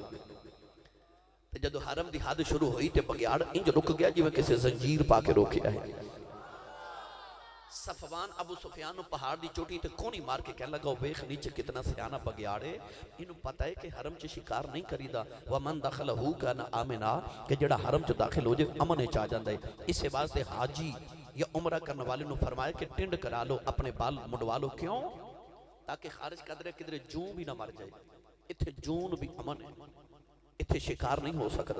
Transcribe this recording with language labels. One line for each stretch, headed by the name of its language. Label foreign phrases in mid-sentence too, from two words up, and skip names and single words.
Punjabi: تے جدوں حرم دی حد شروع ہوئی تے بگھیاڑ انج رک گیا جیویں کسی زنجیر پا کے روکیا ہے. صفوان ابو سفیان نوں پہاڑ دی چوٹی تے کونی مار کے کہ لگا ویکھ نیچے کتنا سیانا بگھیاڑ ہے. اینوں پتا ہے کہ حرم چ شکار نہیں کریدا
Arabic: و من دخله كان آمنا
Punjabi: کہ جیہڑا حرم چ داخل ہو جائے امن چ آ جاندا ہے. اس واسطے حاجی یا عمرہ کرنے والے نوں فرمایا کہ ٹنڈ کرا لو اپنے بال منڈوا لو. کیوں? تاکہ خارج قدرے کدھرے جوں بھی نہ مر جائے. ایتھے جوں بھی امن ہے، ایتھے شکار نہیں ہو سکتا.